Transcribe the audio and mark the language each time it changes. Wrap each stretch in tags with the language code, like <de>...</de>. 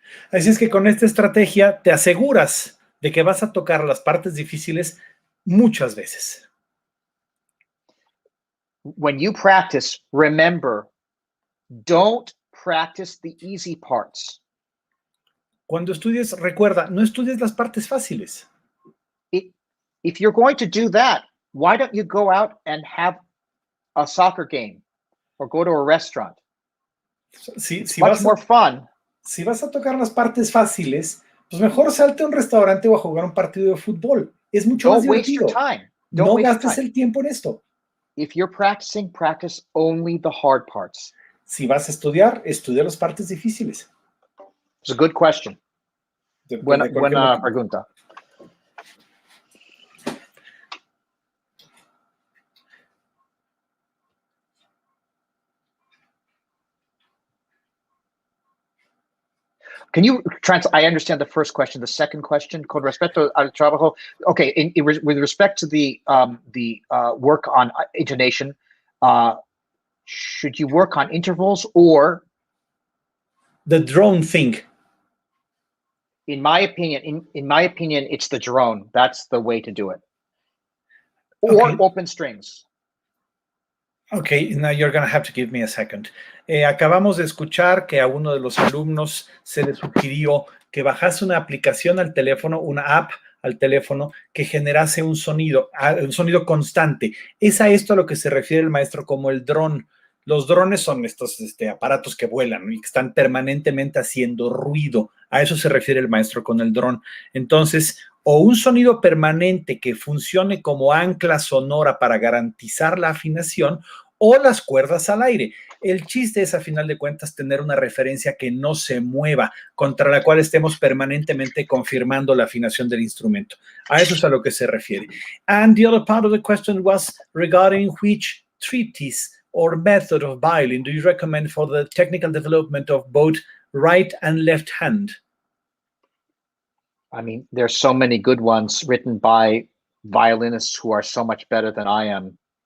<es>Así es que con esta estrategia te aseguras de que vas a tocar las partes difíciles muchas veces.</es> <en>when you practice, remember, don't practice the easy parts.</en> <es>Cuando estudies, recuerda, no estudies las partes fáciles.</es> <en>If you're going to do that, why don't you go out and have a soccer game or go to a restaurant? Much more fun.</en> <es>Si vas a tocar las partes fáciles, pues mejor salte a un restaurante o a jugar un partido de fútbol. Es mucho más divertido. No gastes el tiempo en esto.</es> <en>If you're practicing, practice only the hard parts.</en> <es>Si vas a estudiar, estudia las partes difíciles.</es> <en>It's a good question. Buena pregunta. Can you translate? I understand the first question. The second question, con respecto al trabajo. Okay, with respect to the work on intonation, should you work on intervals or the drone thing? In my opinion, it's the drone. That's the way to do it. Or open strings. Okay, now you're going to have to give me a second.</en> <es>Acabamos de escuchar que a uno de los alumnos se le sugirió que bajase una aplicación al teléfono, una app al teléfono que generase un sonido constante. Es a esto a lo que se refiere el maestro como el dron. Los drones son estos aparatos que vuelan y que están permanentemente haciendo ruido. A eso se refiere el maestro con el dron. Entonces, o un sonido permanente que funcione como ancla sonora para garantizar la afinación, o las cuerdas al aire. El chiste es, a final de cuentas, tener una referencia que no se mueva, contra la cual estemos permanentemente confirmando la afinación del instrumento. A eso es a lo que se refiere.</es> <en>And the other part of the question was regarding which treatise or method of violin do you recommend for the technical development of both right and left hand? I mean, there's so many good ones written by violinists who are so much better than I am.</en>